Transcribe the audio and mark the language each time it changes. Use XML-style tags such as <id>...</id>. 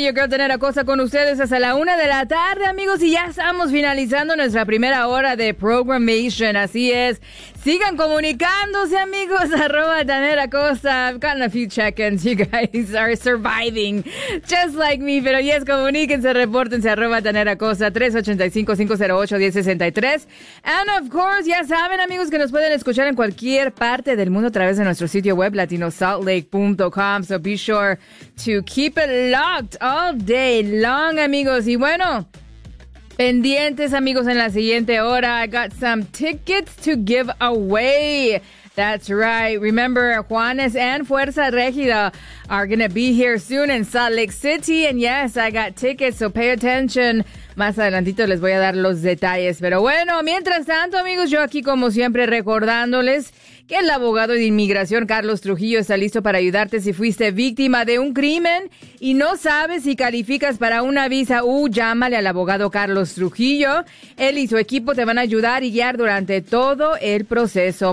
<es>Yo quiero tener a Cosa con ustedes hasta la una de la tarde, amigos, y ya estamos finalizando nuestra primera hora de programmation, así es. Sigan comunicándose, amigos, arroba Tanera Costa.</es> <en>I've gotten a few check-ins. You guys are surviving just like me.</en> <es>Pero yes, comuníquense, repórtense, arroba Tanera Costa, 385-508-1063.</es> <en>And of course,</en> <es>ya saben, amigos, que nos pueden escuchar en cualquier parte del mundo a través de nuestro sitio web, latinosaltlake.com.</es> <en>So be sure to keep it locked all day long, amigos.</en> <es>Y bueno, pendientes, amigos, en la siguiente hora.</es> <en>I got some tickets to give away. That's right. Remember, Juanes and Fuerza Regida are going to be here soon in Salt Lake City. And yes, I got tickets, so pay attention.</en> <es>Más adelantito les voy a dar los detalles. Pero bueno, mientras tanto, amigos, yo aquí, como siempre, recordándoles que el abogado de inmigración Carlos Trujillo está listo para ayudarte si fuiste víctima de un crimen y no sabes si calificas para una visa U. Llámale al abogado Carlos Trujillo. Él y su equipo te van a ayudar y guiar durante todo el proceso.</es>